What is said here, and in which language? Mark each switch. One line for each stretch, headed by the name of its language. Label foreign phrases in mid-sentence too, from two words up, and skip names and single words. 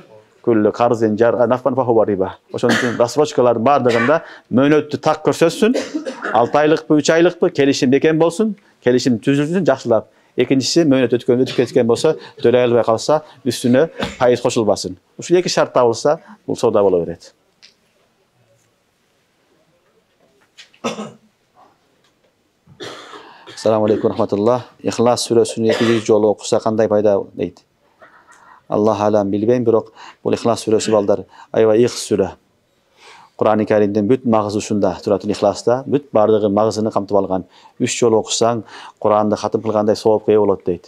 Arabic: كل قرض جر نفعا فهو ربا.
Kyrgyz: Ошон үчүн рассрочкалардын бардыгында мөөнөттү так көрсөтсүн, 6 айлыкпы, 3 айлыкпы, келишим бекем болсун, келишим түзүлсүн жакшылап. Экинчиси мөөнөт өтүп кеткен болсо, төлөй албай калса, үстүнө пайыз кошулбасын. Ушул эки шарт табылса, бул соода боло берет.
Arabic: السلام عليكم رحمة الله.
Kyrgyz: Ihlas сүрөсүнү 200 жолу окуса кандай пайда дейт?
Arabic: الله أعلم
Kyrgyz: билбейм, бирок бул Ихлас сүрөсү балдар аябай ыйык сүрө. Кур'ан-ы Каримдин бүт магызы ушунда, Суратул Ихласта бүт бардыгы магызыны камтып алган. 3 жолу окусаң, Куранды хатым кылгандай соопко ээ болот дейт.